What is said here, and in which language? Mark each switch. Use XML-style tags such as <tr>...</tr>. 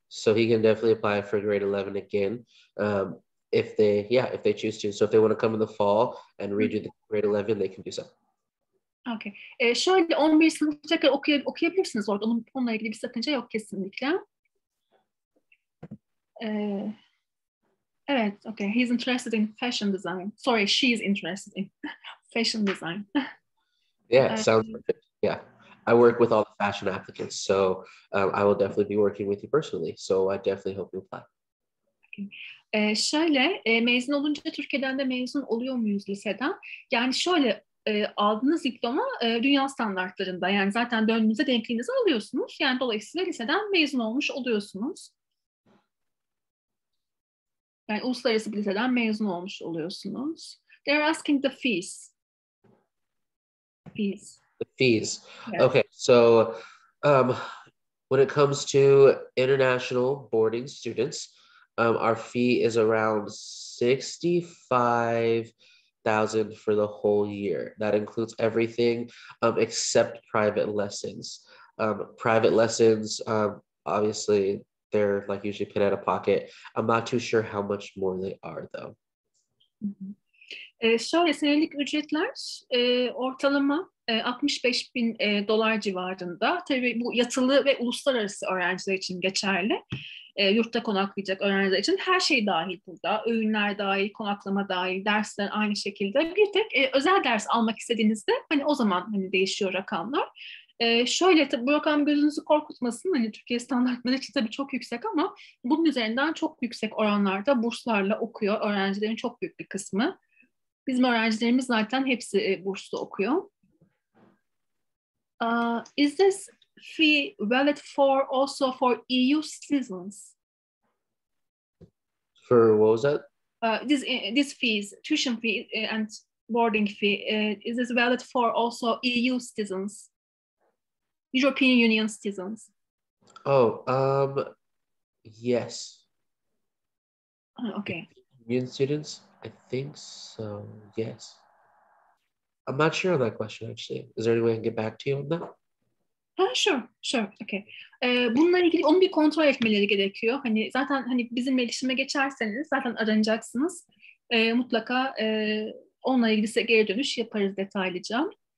<en>So he can definitely apply for grade 11 again, if they choose to. So if they want to come in the fall and redo the grade 11, they can do so. Okay.</en> <tr>Şöyle 11 sınıf tekrar okuyabilirsiniz orada. Onunla ilgili bir sakınca yok kesinlikle. Evet, okay.</tr> <en>He's interested in fashion design. Sorry, she's interested in fashion design. Yeah, sounds perfect. Yeah. I work with all the fashion applicants, so I will definitely be working with you personally. So I definitely hope you apply. Okay.</en> <tr>Şöyle, mezun olunca Türkiye'den de mezun oluyor muyuz liseden? Yani şöyle, aldığınız diploma dünya standartlarında. Yani zaten döndüğünüzde denkliğinizi alıyorsunuz. Yani dolayısıyla liseden mezun olmuş oluyorsunuz. Yani uluslararası bir liseden mezun olmuş oluyorsunuz.</tr> <en>They're asking the fees. The fees. Yes. Okay, so when it comes to international boarding students, Our fee is around 65,000 for the whole year. That includes everything except private lessons. Private lessons, obviously, they're like usually paid out of pocket. I'm not too sure how much more they are though.</en> <tr>Şöyle senelik ücretler ortalama 65 bin dolar civarında. Tabii bu yatılı ve uluslararası öğrenciler için geçerli. Yurtta konaklayacak öğrenciler için her şey dahil burada. Öğünler dahil, konaklama dahil, dersler aynı şekilde. Bir tek özel ders almak istediğinizde hani o zaman hani değişiyor rakamlar. Şöyle tabii bu rakam gözünüzü korkutmasın. Hani Türkiye standartları için tabii çok yüksek ama bunun üzerinden çok yüksek oranlarda burslarla okuyor öğrencilerin çok büyük bir kısmı. Bizim öğrencilerimiz zaten hepsi burslu okuyor.</tr> <en>Is this fee valid for also for EU citizens? For what was that? These fees, tuition fee and boarding fee, is this valid for also EU citizens, European Union citizens? Oh, yes. Okay. Union students, I think so. Yes. I'm not sure on that question actually. Is there any way I can get back to you on that? Sure, okay.</en> <tr>Bununla ilgili onu bir kontrol etmeleri gerekiyor. Hani zaten hani bizimle iletişime geçerseniz zaten aranacaksınız. Mutlaka onunla ilgili size geri dönüş yaparız detaylıca.</tr>